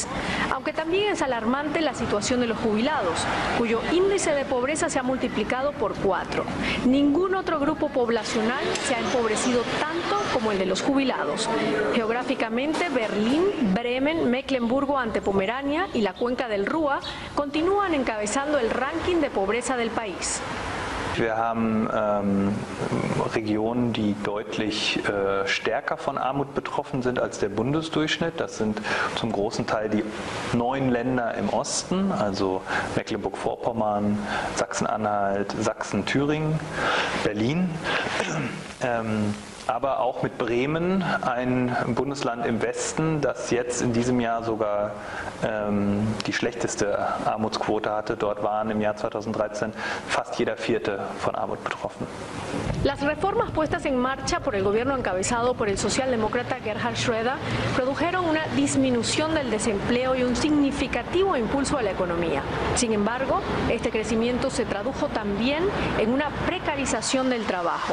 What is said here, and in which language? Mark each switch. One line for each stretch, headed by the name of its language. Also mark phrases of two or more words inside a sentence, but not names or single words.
Spanish: Aunque también es alarmante la situación de los jubilados, cuyo índice de pobreza se ha multiplicado por 4. Ningún otro grupo poblacional se ha empobrecido tanto como el de los jubilados. Geográficamente, Berlín, Bremen, Mecklemburgo ante Pomerania y la cuenca del Ruhr continúan encabezando el ranking de pobreza del país.
German: Wir haben Regionen, die deutlich stärker von Armut betroffen sind als der Bundesdurchschnitt. Das sind zum großen Teil die 9 Länder im Osten, also Mecklenburg-Vorpommern, Sachsen-Anhalt, Sachsen, Thüringen, Berlin. Aber auch mit Bremen, ein Bundesland im Westen, das jetzt in diesem Jahr sogar die schlechteste Armutsquote hatte. Dort waren im Jahr 2013 fast jeder Vierte von Armut betroffen.
Spanish: Las reformas puestas en marcha por el gobierno encabezado por el socialdemócrata Gerhard Schröder produjeron una disminución del desempleo y un significativo impulso a la economía. Sin embargo, este crecimiento se tradujo también en una precarización del trabajo.